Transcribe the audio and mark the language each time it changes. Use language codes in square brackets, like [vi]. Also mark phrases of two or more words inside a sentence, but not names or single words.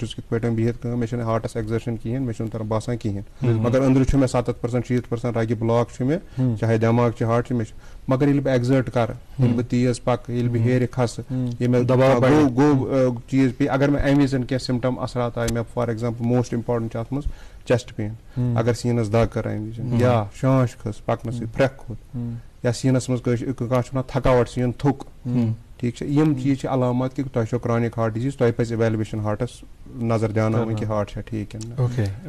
[ks] چھُس کِتھ پٲٹھۍ بِہِتھ کٲم مےٚ چھِنہٕ [en] heart's exertion [ks] کِہینۍ مےٚ چھُنہٕ تران باسان کِہینۍ مگر أنٛدرٕ چھُ مےٚ 70% 60% رگہِ بلاک چھُ مےٚ چاہے دٮ۪ماغ چھِ ہارٹ چھِ مےٚ چھِ مگر ییٚلہِ بہٕ ایگزٲٹ کرٕ ییٚلہِ بہٕ تیز پکہٕ ییٚلہِ بہٕ ہیرِ کھسہٕ ییٚلہِ مےٚ گوٚو چیٖز پیٚیہِ اگر مےٚ اَمہِ وِزِ کینٛہہ سِمٹم اثرات آیہِ مےٚ [en] for example most important [ks] چھُ اتھ منٛز [en] chest pain [ks] اگر سیٖنس دگ کٔر اَمہِ وِزِ یا شانش کھٔژ پکنہٕ سۭتۍ پھرٛکھ کھوٚت یا سیٖنس منٛز کانٛہہ چھُ ونان تھکاوٹ سیٖن تھوٚک ٹھیٖک چھا یِم چیٖز چھِ علامات کہِ تۄہہِ چھو [en] chronic heart disease [ks] تۄہہِ پزِ [en] evaluation heart's [ks] نظر دیاناوٕنۍ کہِ ہارٹ چھا ٹھیٖک کِنہٕ نہ.